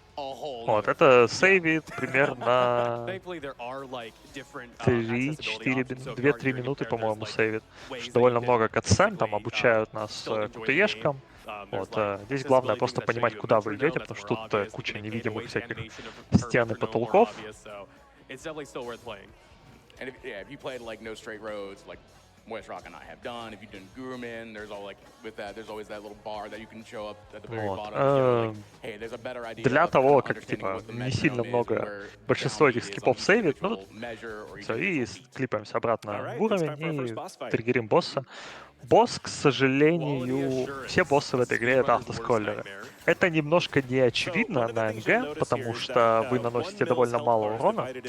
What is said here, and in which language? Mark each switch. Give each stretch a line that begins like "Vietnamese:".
Russian: Вот, это сейвит примерно 2-3 минуты, по-моему, сейвит. Довольно много катсцен, там обучают нас QTE-шкам. Вот, здесь главное просто понимать, куда вы идете, потому что тут куча невидимых всяких стен и потолков.
English: It's definitely still worth playing. And if you played like No Straight Roads, like RUSC and I have done, if you've done Gurumin, there's all like with that, there's always that little bar that you can show up at the very bottom. Like, hey, there's a better idea.
Russian: Для того, как типа не сильно много большинство этих скипов сейвит, ну все, и клипаемся обратно в уровень и триггерим босса. Босс, к сожалению, все боссы в этой игре это автоскроллеры. Это немножко не очевидно на НГ, потому что вы наносите довольно мало урона.